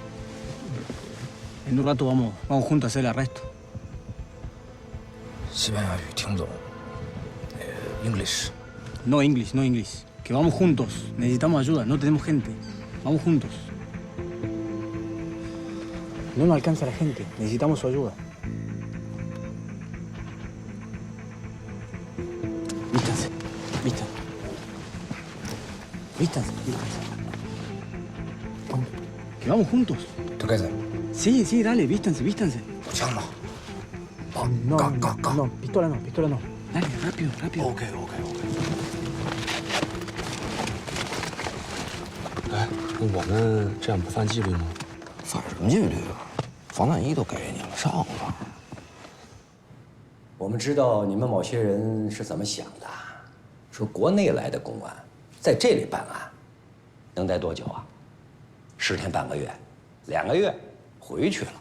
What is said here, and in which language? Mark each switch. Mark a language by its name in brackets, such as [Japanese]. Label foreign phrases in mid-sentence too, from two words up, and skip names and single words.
[Spanish] En un rato vamos juntos a hacer el arresto. [Chinese] 西班牙语听不懂。English. [Spanish] No English, no English. Que vamos juntos. Necesitamos ayuda, no tenemos gente. Vamos juntos. No nos alcanza la gente, necesitamos su ayuda. Vístanse, vístanse. Vístanse, vístanse. Que vamos juntos. ¿Tú qué haces? Sí, sí, dale, vístanse, vístanse. Chama. No, no, pistola no, pistola no. Dale, rápido, rápido. [Chinese] OK。哎，我们这样不犯纪律吗？犯什么纪律啊？防弹衣都给你了，上吧。我们知道你们某些人是怎么想的，说国内来的公安在这里办案，能待多久啊？10天半个月，2个月回去了。